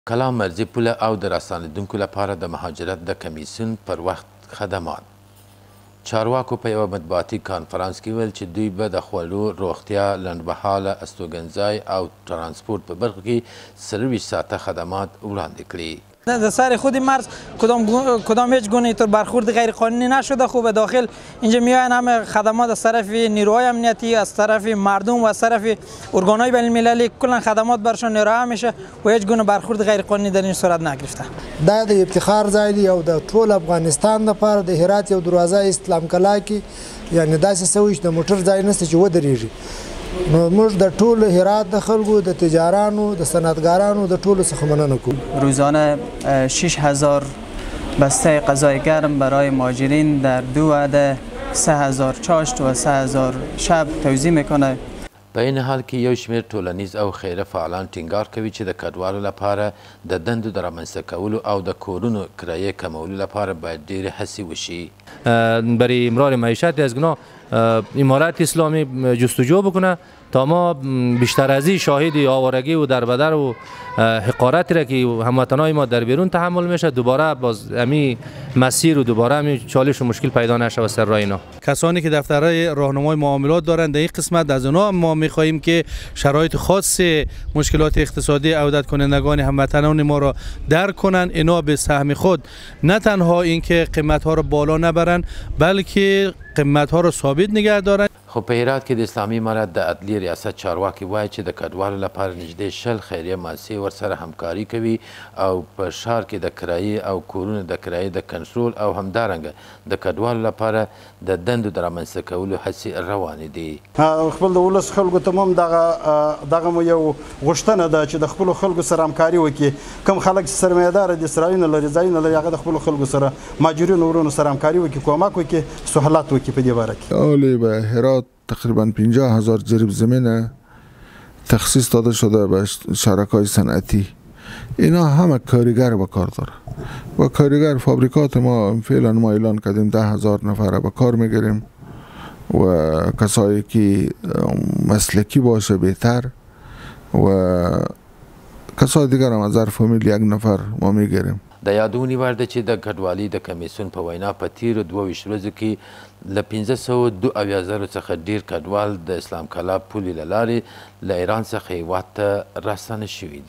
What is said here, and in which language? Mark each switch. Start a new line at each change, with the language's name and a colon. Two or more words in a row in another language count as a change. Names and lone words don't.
Pashto: کلام مرزي پوله او د راستنېدونکو لپاره د مهاجرت د کمیسیون پر وخت خدمات. چارواکو په یوه مطبوعاتي کانفرانس کې ویل چې دوی به د خوړو، روغتیا، لنډمهاله استوګنځای او ترانسپورت په برخو کې 24 ساعته خدمات وړاندې کړي.
Persian: در سر خود مرز کدام هیچ گونه طور برخورد غیر قانونی نشده. خوب داخل اینجا میاین همه خدمات از طرف نیروهای امنیتی، از طرف مردم و از طرف ارگانهای بین المللی کلا خدمات برشان ارائه میشه و هیچ گونه برخورد غیر قانونی در این صورت نگرفته.
Pashto: دا د افتخار ځای دی او د ټول افغانستان لپاره د هرات یو دروازه اسلام کلا کې یعنی داسې سوي چې د موټر ځای نشته چې ودرېږي. نو موږ د ټول هرات د خلکو د تجارانو د صنعتګارانو د ټولو څخه مننه کوو.
Persian: روزانه 6000 بسته غذای گرم برای مهاجرین در 2 عده 3000 چاشت و 3000 شب توزیع میکنه.
Pashto: په این حال کې یو شمېر ټولنیز او خیره فعالان ټینګار کوي چې د کډوالو لپاره د دندو د رامنځته کولو او د کورونو کرایې کمولو لپاره باید ډېرې هڅې وشي.
Persian: برای امرار معیشت از گناه امارت اسلامی جستجو بکنه تا ما بیشتر از این شاهد آوارگی و دربدر و حقارتی را که هموطنای ما در بیرون تحمل میشه دوباره باز امی مسیر و دوباره امی چالش و مشکل پیدا نشه و سر راه اینا. کسانی که دفترهای راهنمای معاملات دارند در این قسمت از اونها ما میخواهیم که شرایط خاص مشکلات اقتصادی عودت کنندگان هموطنان ما را درک کنند. اینا به سهم خود نه تنها اینکه قیمت ها را بالا نبرند بلکه قیمت ها را ثابت نگه دارند.
Pashto: خو په هرات کې د اسلامي امارت د عدلي ریاست چارواکي وایي چې د کډوالو لپاره نږدې 10 خیریه مؤسسې ورسره همکاري کوي او په ښار کې د کرایې او کورونو د کرایې د کنټرول او همدارنګه د کډوالو لپاره د دندو د رامنځته کولو هڅې روانې دي. خپل د ولس خلکو ته هم دغه مو یو غوښتنه ده چې د خپلو خلکو سره همکاري وکړي. کوم خلک چې سرمایه‌داره دي، ځایونه لري هغه د خپلو خلکو سره مهاجرینو ورونو سره همکاري وکړي، کومک وکړي، سهولت وکړي په دې باره کې.
Persian: اولی به هرات تقریبا 50,000 جریب زمین تخصیص داده شده به شرکای صنعتی. اینا همه کارگر به کار داره. و کارگر فابریکات ما فعلا ما اعلان کردیم 10,000 نفر به کار میگیریم و کسایی که مسلکی باشه بهتر و کسای دیگر هم از هر فامیل 1 نفر ما میگیریم.
Pashto: د یادونې وړ ده چې د کډوالۍ د کمیسیون په وینا په تیرو 22 ورځو کې له 572,000 څخه ډیر کډوال د اسلام کلا پولې له لارې له ایران څخه هیواد ته راستانه شوي دي.